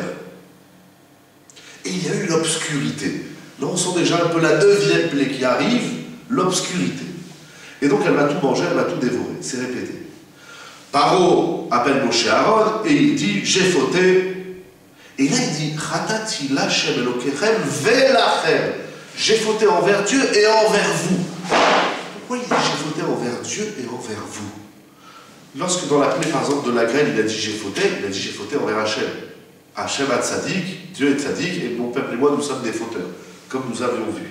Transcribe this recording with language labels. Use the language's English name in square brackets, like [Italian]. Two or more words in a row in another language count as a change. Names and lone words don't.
[French] Et il y a eu l'obscurité. Là, on sent déjà un peu la deuxième plaie qui arrive, l'obscurité. Et donc, elle va tout manger, elle va tout dévorer. C'est répété. Paro appelle Moshe Aaron et il dit, j'ai fauté. Et là, il dit, [Hebrew] חטאתי לכם אלוקיכם ולכם. [French] J'ai fauté envers Dieu et envers vous. Pourquoi il dit, j'ai fauté envers Dieu et envers vous? Lorsque dans la plaie, par exemple, de la graine, il a dit, j'ai fauté, il a dit, j'ai fauté envers Hachem. [Hebrew] השם הצדיק, [French] Dieu est tzaddik, et mon peuple et moi, nous sommes des fauteurs, comme nous avions vu.